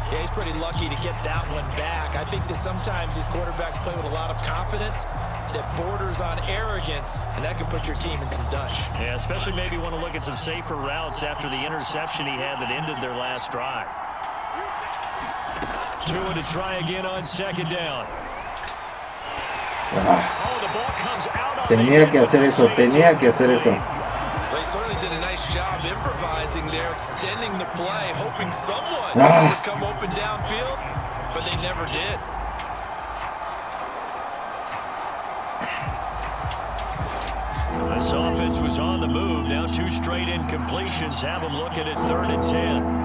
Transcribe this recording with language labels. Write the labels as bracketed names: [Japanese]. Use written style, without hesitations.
[English] Yeah, he's pretty lucky to get that one back. I think that sometimes these quarterbacks play with a lot of confidence that borders on arrogance, and that can put your team in some dutch. Yeah, especially maybe want to look at some safer routes after the interception he had that ended their last drive. Tua to try again on second down. Oh, the ball comes out on [Spanish] Tenía que hacer eso, tenía que hacer eso. [English] They certainly did a nice job improvising there, extending the play, hoping someone would come open downfield, but they never did. This offense was on the move. Now 2 straight incompletions have them looking at 3rd and 10.